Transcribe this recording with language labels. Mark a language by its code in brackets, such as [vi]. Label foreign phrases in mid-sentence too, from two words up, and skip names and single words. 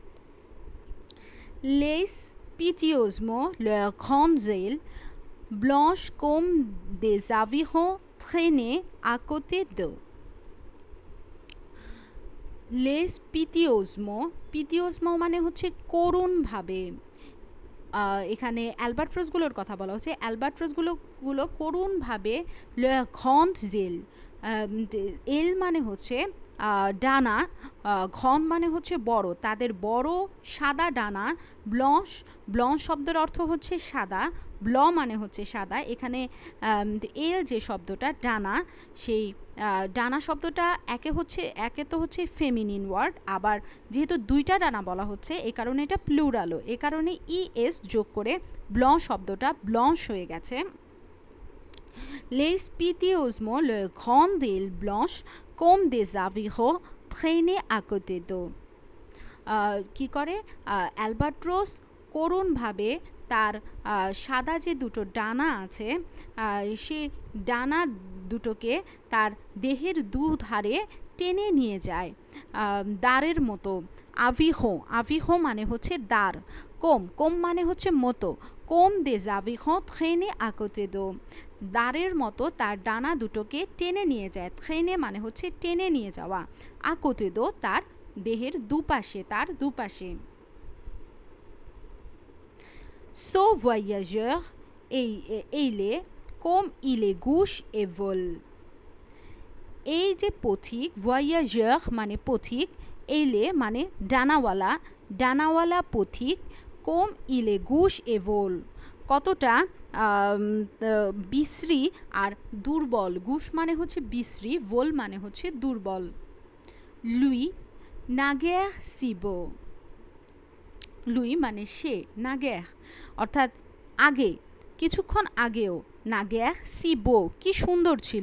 [fr] Les piteusement leurs grandes ailes blanches comme des avirons traînaient à côté d'eux. Les piteusement, piteusement [bn] মানে হচ্ছে করুণভাবে, এখানে অ্যালবাট্রোসগুলোর কথা বলা হচ্ছে, অ্যালবাট্রোসগুলো করুণভাবে, [fr] leurs grandes ailes, [bn] এল মানে হচ্ছে ডানা, ঘন মানে হচ্ছে বড়, তাদের বড় সাদা ডানা, ব্লশ, ব্লশ শব্দের অর্থ হচ্ছে সাদা, ব্ল মানে হচ্ছে সাদা, এখানে এল যে শব্দটা ডানা, সেই ডানা শব্দটা একে তো হচ্ছে [en] feminine word, [bn] আবার যেহেতু দুইটা ডানা বলা হচ্ছে এই কারণে এটা প্লুরালও, এ কারণে ইএস যোগ করে ব্লশ শব্দটা ব্লশ হয়ে গেছে। [fr] Les piteusement leurs grandes ailes blanches comme des avirons traînaient à côté d'eux. [bn] কি করে অ্যালবাট্রোস করুণভাবে তার সাদা যে দুটো ডানা আছে সে ডানা দুটোকে তার দেহের দুধারে টেনে নিয়ে যায় দাঁড়ের মতো। আভিহো, আভিহো মানে হচ্ছে দাঁড়। কোম, কোম মানে হচ্ছে মতো। [fr] কোম des avirons traînés à côté d'eux, [bn] দাঁড়ের মতো তার ডানা দুটোকে টেনে নিয়ে যায়। traîner মানে হচ্ছে টেনে নিয়ে যাওয়া, [fr] à côté d'eux [bn] তার দেহের দুপাশে, তার দুপাশে। [fr] Ce voyageur il est comme il est gauche et vole, [bn] এই যে পথিক, voyageur মানে পথিক, এলে মানে ডানাওয়ালা, ডানাওয়ালা পথিক, [fr] comme il est gauche et veule [bn] কতটা বিশ্রী আর দুর্বল। গুশ মানে হচ্ছে বিশ্রী, ভোল মানে হচ্ছে দুর্বল। [fr] lui naguère si beau, [bn] লুই মানে সে, নাগের অর্থাৎ আগে, কিছুক্ষণ আগেও, [fr] naguère si beau [bn] কি সুন্দর ছিল।